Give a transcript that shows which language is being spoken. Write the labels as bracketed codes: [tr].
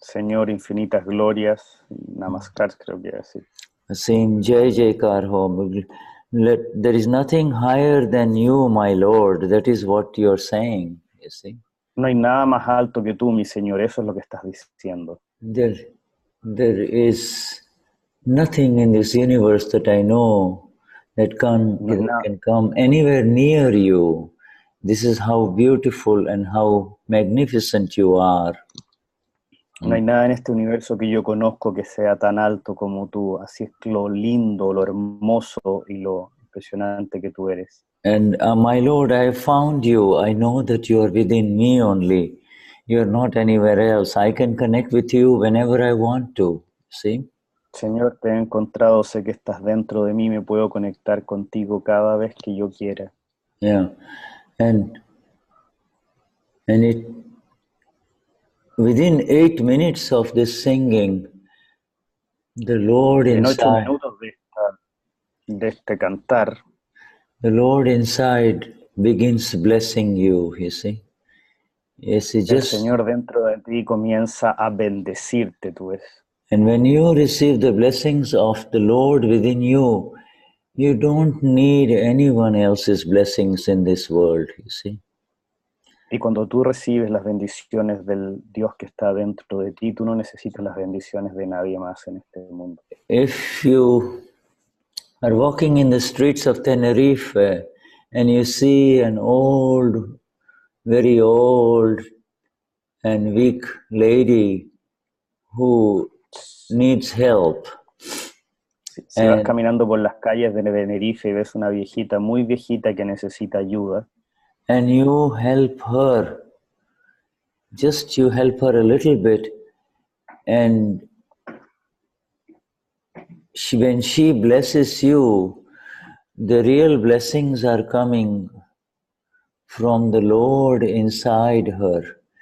[es] Señor, infinitas glorias, namaskar, creo que así. [en] Saying, Jai Jaikar Ho, there is nothing higher than you, my Lord. That is what you are saying, you see. [es] No hay nada más alto que tú, mi Señor, eso es lo que estás diciendo. [en] There is nothing in this universe that I know that can come anywhere near you. This is how beautiful and how magnificent you are. [es] No hay nada en este universo que yo conozco que sea tan alto como tú. Así es lo lindo, lo hermoso y lo impresionante que tú eres. [en] And my Lord, I have found you. I know that you are within me only. You are not anywhere else. I can connect with you whenever I want to. See? [es] Señor, te he encontrado, sé que estás dentro de mí, me puedo conectar contigo cada vez que yo quiera. [en] Yeah. And it, within 8 minutes of this singing, the Lord inside... [es] En 8 minutos de este cantar, [en] the Lord inside begins blessing you, you see. Yes, [es] el Señor dentro de ti comienza a bendecirte, tú ves. [en] And when you receive the blessings of the Lord within you, you don't need anyone else's blessings in this world, you see. [es] Y cuando tú recibes las bendiciones del Dios que está dentro de ti, tú no necesitas las bendiciones de nadie más en este mundo. [en] If you are walking in the streets of Tenerife and you see an old, very old and weak lady who needs help. [es] Si vas caminando por las calles de Tenerife y ves una viejita muy viejita que necesita ayuda, [en] and you help her, just you help her a little bit, and when she blesses you, the real blessings are coming from the Lord inside her.